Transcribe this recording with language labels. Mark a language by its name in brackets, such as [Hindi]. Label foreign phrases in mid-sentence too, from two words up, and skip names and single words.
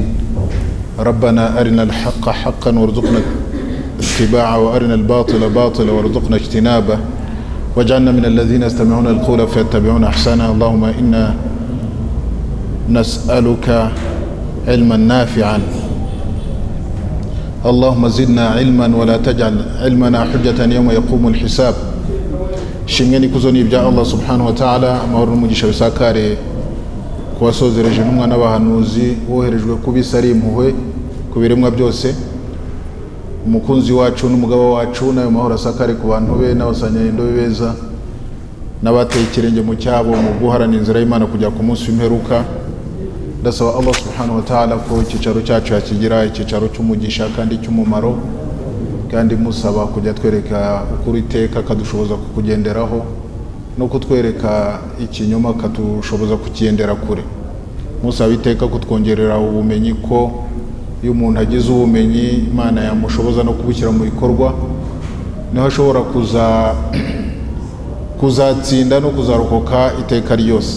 [Arabic] ربنا أرنا الحق حقا وارزقنا اتباعه، وأرنا الباطل باطلا وارزقنا اجتنابه، واجعلنا من الذين يستمعون القول فيتبعون أحسنه. اللهم إنا نسألك علما نافعا، اللهم زدنا علما ولا تجعل علمنا حجة يوم يقوم الحساب. [Kinyarwanda] shimwe kuzoni ibya Allah [Arabic] سبحانه وتعالى, [Kinyarwanda] amahoro n'umugisha bisakare kubasozereje n'umwa n'abahanuzi woherejwe kubisari impuhwe ku biremwa byose, umukunzi wacu n'umugabo wacu, nayo mahoro asakare ku bantu be n'abasanyendo beza n'abateye ikirenge mu cyabo mu guharana inzira y'Imana kujya ku munsi w'imperuka. Ndasaba Allah [Arabic] سبحانه وتعالى [Kinyarwanda] ko icyicaro cyacu yakigira icyicaro cy'umugisha kandi cy'umumaro, kandi musaba kujya twereka ukuri iteka kadushoboza kukugenderaho, no kutwereka ikinyoma kadushoboza kukigendera kure. Musaba iteka kutwongerera ubumenyi, ko iyo umuntu agize ubumenyi Imana yamushoboza no kubushyira mu bikorwa, niho ashobora kuzatsinda no kuzarokoka iteka ryose.